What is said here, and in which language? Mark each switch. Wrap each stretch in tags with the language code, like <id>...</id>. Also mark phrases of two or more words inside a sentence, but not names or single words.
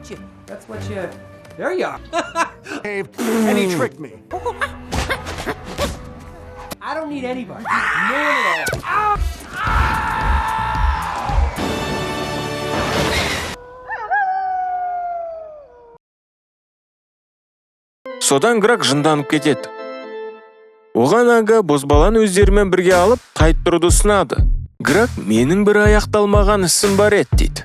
<en>you. That's what you... There you are. And he tricked me. I don't need anybody. No one at all.</en> <kk>Содан Грак жынданып кетеді. Оған ага бозбаланы өздерімен бірге алып қайтып тұруды ұсынады. Грак менің бір аяқталмаған ісім бар еді дейді.</kk>